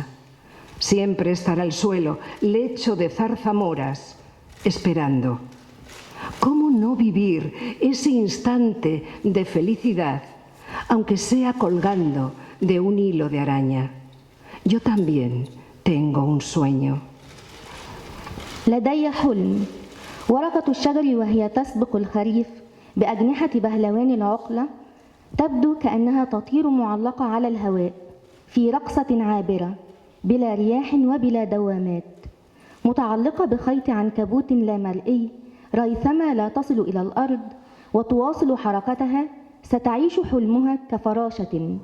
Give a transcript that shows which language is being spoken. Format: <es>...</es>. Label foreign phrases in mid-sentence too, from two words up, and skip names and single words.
<es>Siempre estará el suelo, lecho de zarzamoras, esperando. ¿Cómo no vivir ese instante de felicidad aunque sea colgando de un hilo de araña. Yo también tengo un sueño.</es> <ar>لدي حلم. ورقة الشجر وهي تسبق الخريف بأجنحة بهلوان العقلة تبدو كأنها تطير معلقة على الهواء في رقصة عابرة بلا رياح وبلا دوامات، متعلقة بخيط عنكبوت لا مرئي ريثما لا تصل إلى الأرض وتواصل حركتها ستعيش حلمها كفراشة.</ar>